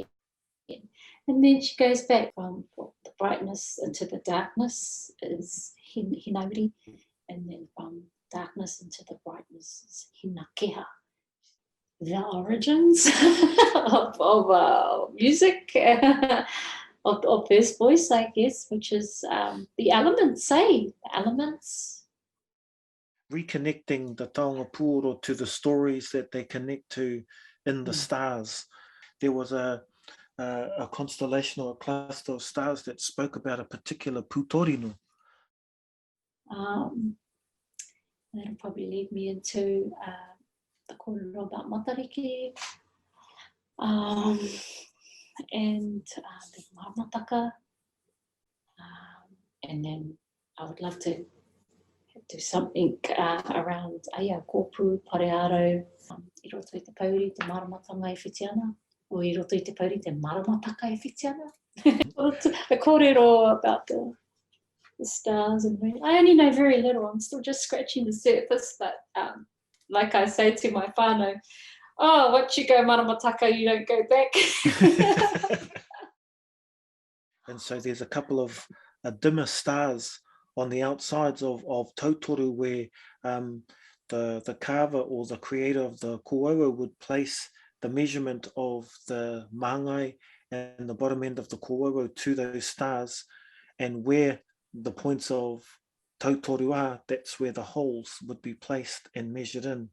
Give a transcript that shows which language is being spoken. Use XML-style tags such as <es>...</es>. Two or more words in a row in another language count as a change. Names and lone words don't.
<en>And then she goes back from the brightness into the darkness is hinauri, and then from darkness into the brightness is hinakeha. The origins of music, of this voice, I guess, which is the elements, the elements. Reconnecting the</en> <mi>taonga pūoro</mi> <en>to the stories that they connect to in the stars. There was a constellation or a cluster of stars that spoke about a particular pūtorino. That'll probably lead me into the korero about Matariki, and the maramataka, and then I would love to do something around kōpū, parearo,</en> <mi>I roto i te pauri, te maramatanga e whitiana, o I roto i te pauri, te maramataka e whitiana.</mi> <en>The korero about the stars, and I only know very little. I'm still just scratching the surface, but like I say to my whānau, once you go maramataka, you don't go back. And so there's a couple of dimmer stars on the outsides of Tautoru, where the carver or the creator of the korero would place the measurement of the māngai and the bottom end of the korero to those stars, and where the points of Tautoru are, that's where the holes would be placed and measured in.</en>